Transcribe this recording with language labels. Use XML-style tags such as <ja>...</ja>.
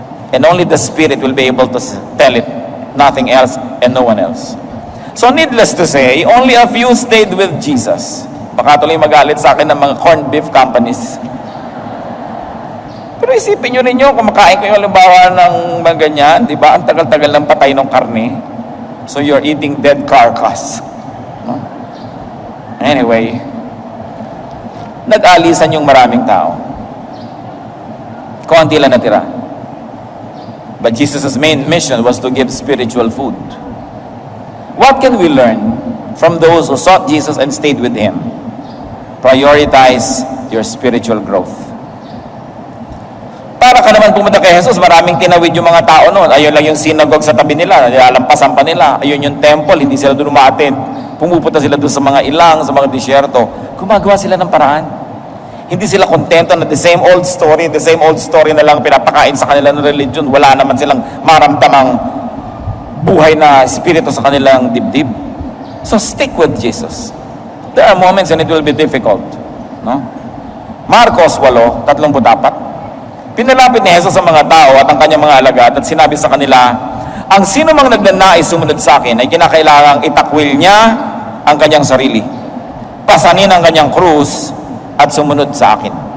<en>And only the Spirit will be able to tell it. Nothing else and no one else. So needless to say, only a few stayed with Jesus.</en> <tl>Baka tuloy magalit sa akin ng mga corned beef companies. Pero isipin nyo rin nyo, kumakain kayo halimbawa ng mga ganyan, di ba? Ang tagal-tagal ng patay ng karne.</tl> <en>So you're eating dead carcass. No? Anyway,</en> <tl>nag-alisan yung maraming tao. Konti lang natira.</tl> <en>But Jesus' main mission was to give spiritual food. What can we learn from those who sought Jesus and stayed with Him? Prioritize your spiritual growth.</en> <tl>Para ka naman pumunta kay Jesus, maraming tinawid yung mga tao noon. Ayun lang yung synagogue sa tabi nila, nilalampasan pa nila. Ayun yung temple, hindi sila doon umaattend. Pumupunta sila doon sa mga ilang, sa mga disyerto. Gumagawa sila ng paraan. Hindi sila kontento na</tl> <en>the same old story</en> <tl>na lang pinapakain sa kanilang religion. Wala naman silang maramdamang buhay na espiritu sa kanilang dibdib.</tl> <en>So stick with Jesus. There are moments when it will be difficult.</en> <tl>No? Marcos 8:34. Pinalapit ni Jesus sa mga tao at ang kanyang mga alagad at sinabi sa kanila, ang sino mang nagnanais sumunod sa akin ay kinakailangang itakwil niya ang kanyang sarili. Pasanin ang kanyang krus at sumunod sa akin.</tl>